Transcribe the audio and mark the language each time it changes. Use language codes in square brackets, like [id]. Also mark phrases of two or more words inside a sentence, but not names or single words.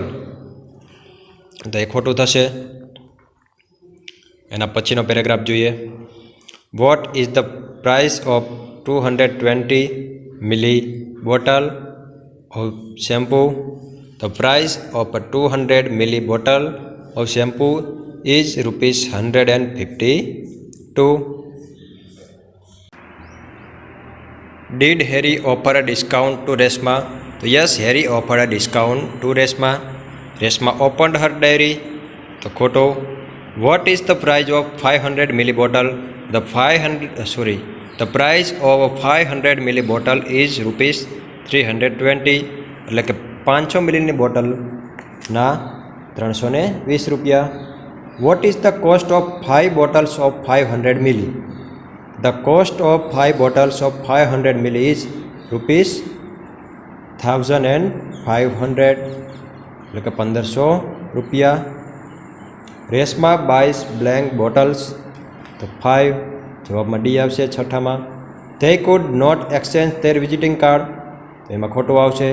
[gu] તો એ ખોટું થશે. એના પછીનો પેરેગ્રાફ જોઈએ. [en] What is the price of 220 ml bottle of shampoo? The price of 200 ml bottle of shampoo is ₹152. Did Harry offer a discount to Reshma? So yes, Harry offered a discount to Reshma. Reshma opened her diary. [gu] તો ખોટો. [en] What is the price of 500 milli bottle? The price of a 500 milli bottle is ₹320. [gu] એટલે કે 500 મિલીની બોટલના 320 રૂપિયા. [en] What is the cost of 5 bottles of 500 milli? The cost of 5 bottles of 500 milli is ₹1,500. [gu] એટલે કે 1500 રૂપિયા. રેશમા [en] buys blank bottles. [gu] તો 5. જવાબમાં ડી આવશે છઠ્ઠામાં. [en] They could not exchange their visiting card. [gu] તો એમાં ખોટું આવશે.